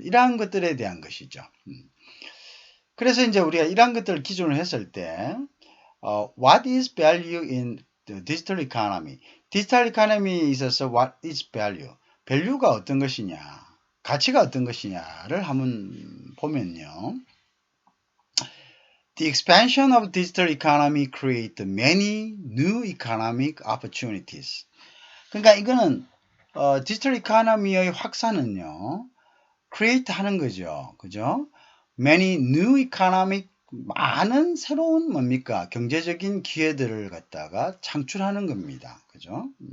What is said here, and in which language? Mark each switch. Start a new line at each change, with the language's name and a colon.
Korean: 이러한 것들에 대한 것이죠. 그래서 이제 우리가 이러한 것들을 기준으로 했을 때
English: what is value in the digital economy?
Korean: 디지털 이코노미에 있어서
English: what is value?
Korean: 밸류가 어떤 것이냐, 가치가 어떤 것이냐를 한번 보면요.
English: The expansion of digital economy create many new economic opportunities.
Korean: 그러니까 이거는 디지털 이코노미의 확산은요, create 하는 거죠. 그죠?
English: Many new economic
Korean: 많은 새로운 뭡니까? 경제적인 기회들을 갖다가 창출하는 겁니다. 그죠?